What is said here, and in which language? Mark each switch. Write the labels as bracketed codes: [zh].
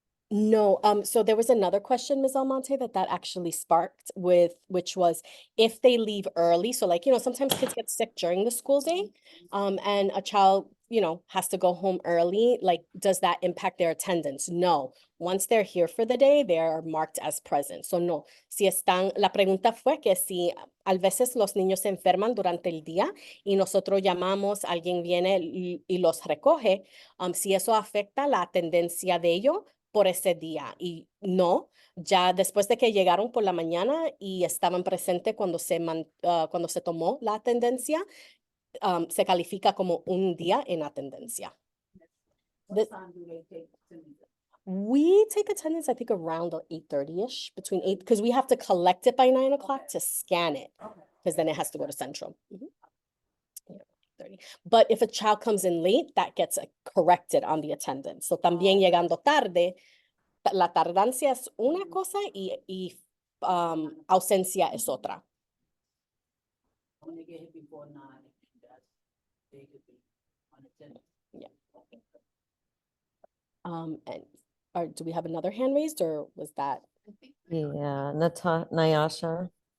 [en] No, so there was another question, Ms. Almonte, that actually sparked which was if they leave early, so like, sometimes kids get sick during the school day, and a child, has to go home early, like, does that impact their attendance? No, once they're here for the day, they're marked as present, so no. [es] La pregunta fue que si a veces los niños se enferman durante el día y nosotros llamamos, alguien viene y los recoge, si eso afecta la atendencia de ellos por ese día. Y no, ya después de que llegaron por la mañana y estaban presentes cuando cuando se tomó la atendencia, se califica como un día en atendencia. [en] What time do they take attendance? We take attendance, I think, around 8:30-ish, between 8, because we have to collect it by 9 o'clock to scan it, because then it has to go to Central. Yeah, 30. But if a child comes in late, that gets corrected on the attendance. [es] So también llegando tarde, la tardancia es una cosa y ausencia es otra. [en] When they get here before 9, they could be unattended. Yeah. And do we have another hand raised, or was that? Yeah, Nyasha.